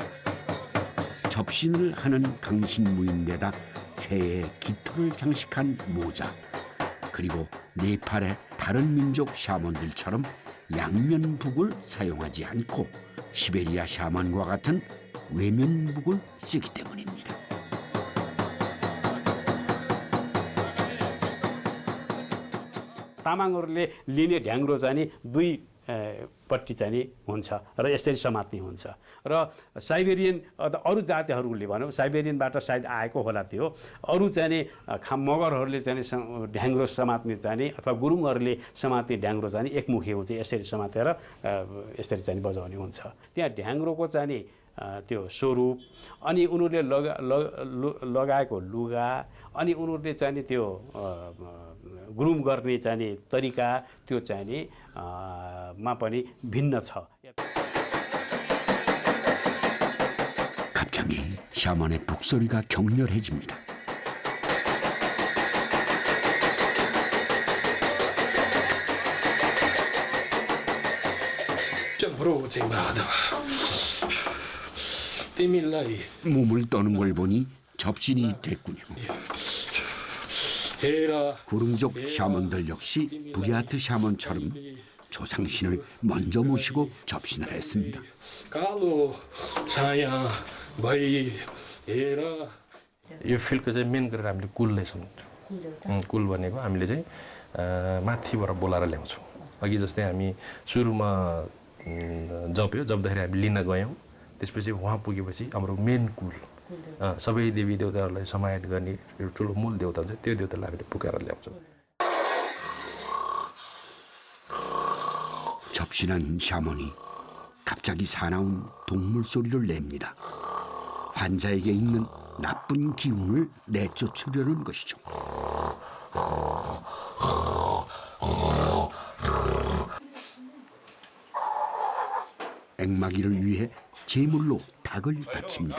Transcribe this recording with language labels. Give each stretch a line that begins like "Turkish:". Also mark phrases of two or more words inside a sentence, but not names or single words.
Korean: 접신을 하는 강신무인데다 새의 깃털을 장식한 모자, 그리고 네팔의 다른 민족 샤먼들처럼 양면북을 사용하지 않고 시베리아 샤먼과 같은 외면북을 쓰기 때문입니다.
Nepali: तामाङहरूले लिने ढ्याङ्ग्रो चाहिँ नि दुई पट्टि चाहिँ नि हुन्छ र यसरी समात्ने हुन्छ र साइबेरियन अरू जातिहरूले भनौँ साइबेरियनबाट सायद आएको होला त्यो अरू चाहिँ नि मगरहरूले चाहिँ ढ्याङ्ग्रो समात्ने चाहिँ नि अथवा गुरुङहरूले समात्ने ढ्याङ्ग्रो चाहिँ नि एकमुखी हुन्छ यसरी समातेर यसरी चाहिँ बजाउने हुन्छ। त्यहाँ ढ्याङ्ग्रोको चाहिँ नि त्यो स्वरूप अनि उनीहरूले लगाएको लुगा अनि उनीहरूले चाहिँ नि त्यो ग्रुम गर्ने चाहिँ नि तरिका त्यो चाहिँ नि मा पनि भिन्न छ।
Korean: 갑자기 샤먼의 북소리가 격렬해집니다. 몸을 떠는 걸 보니 접신이 됐군요. 구릉족 샤먼들 역시 부리아트 샤먼처럼 조상신을 먼저 모시고 접신을 했습니다.
Nepali: यो फिल्डको चाहिँ मेन गरेर हामीले कुललाई सम्झन्छौँ। कुल भनेको हामीले चाहिँ माथिबाट बोलाएर ल्याउँछौँ। अघि जस्तै हामी सुरुमा जप्दाखेरि हामी लिन गयौँ, त्यसपछि वहाँ पुगेपछि हाम्रो मेन कुल सबै देवी देवताहरूलाई समाहित गर्ने एउटा ठुलो मूल देवता हुन्छ, त्यो देवतालाई हामीले पुकाएर ल्याउँछौँ।
Korean: 접신한 샤먼이 갑자기 사나운 동물 소리를 냅니다. 환자에게 있는 나쁜 기운을 내쫓으려는 것이죠. 앵마기를 위해 제물로 닭을 바칩니다.